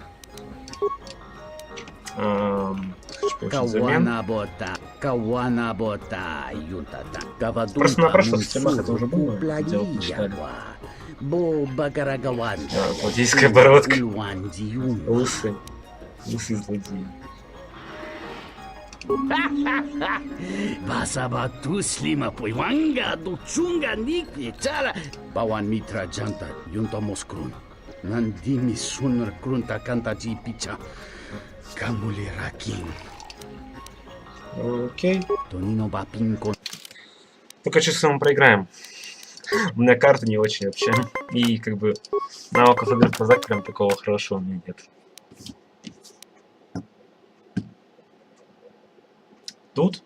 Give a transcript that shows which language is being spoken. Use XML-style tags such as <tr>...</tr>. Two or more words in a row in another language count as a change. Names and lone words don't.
<ru>Просто на прошлых системах это уже было. Злодейская бородка. Лысый. Лысый злодей. Basabatu slima puiwanga duchunga nikni chara bawan mitra janta yunta moskrun nandimi sunr krunta kanta ji picha kamuli rakin. Окей. Тонино бапинко. Только честно мы проиграем. У меня карта не очень вообще. И как бы навыков игры Пазак прям такого хорошего у меня нет. Тут?</ru>